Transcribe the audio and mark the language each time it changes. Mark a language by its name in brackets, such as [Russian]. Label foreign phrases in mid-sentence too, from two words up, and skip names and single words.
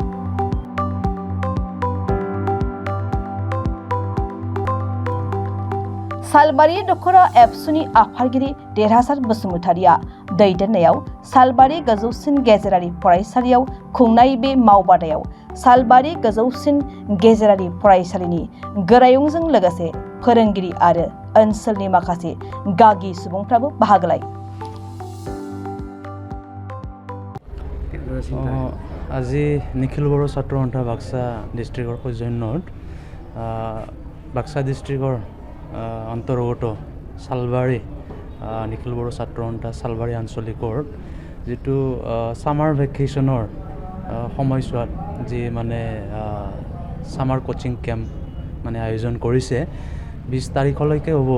[Bodo] सालबारि दख'रा एबसुनि आफादगिरि देरहासार बसुमतारिया दैदेननायाव सालबारि गोजौसिन गेजेरारि फरायसालियाव खुंनाय बे मावबादायाव सालबारि गोजौसिन गेजेरारि फरायसालिनि गोरायुंजों लोगोसे फोरोंगिरि आरो ओनसोलनि माखासे गागि सुबुंफ्राबो बाहागो लायो। [Assamese] আজি নিখিল বৰ ছাত্ৰ সন্থা বাক্সা ডিষ্ট্ৰিক্টৰ সৌজন্যত বাক্সা ডিষ্ট্ৰিক্টৰ অন্তৰ্গত সালবাৰী নিখিল বৰ ছাত্ৰ সন্থা সালবাৰী আঞ্চলিকৰ যিটো [English] summer vacation [Assamese] সময়ছোৱাত যি মানে [English] summer coaching camp [Assamese] মানে আয়োজন কৰিছে 20 তাৰিখলৈকে হ'ব।